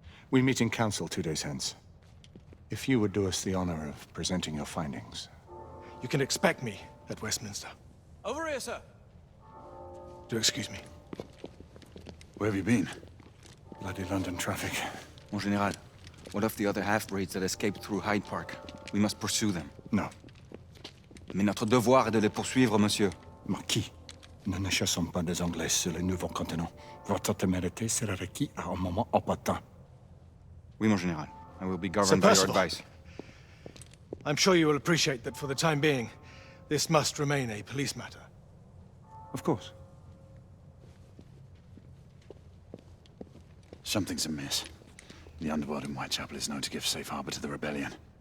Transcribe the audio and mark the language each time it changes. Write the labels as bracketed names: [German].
[English] We meet in council 2 days hence. If you would do us the honor of presenting your findings. You can expect me at Westminster. Over here, sir. Do excuse me. Where have you been? Bloody London traffic. Mon Général, what of the other half-breeds that escaped through Hyde Park? We must pursue them. No. [French] Mais notre devoir est de les poursuivre, monsieur. Marquis, nous ne chassons pas des Anglais sur le nouveau continent. Votre témérité sera requis à un moment opportun. Oui, mon Général. [English] I will be Sir governed by your Percival. advice. I'm sure you will appreciate that for the time being, this must remain a police matter. Of course. Something's amiss. The underworld in Whitechapel is known to give safe harbor to the rebellion.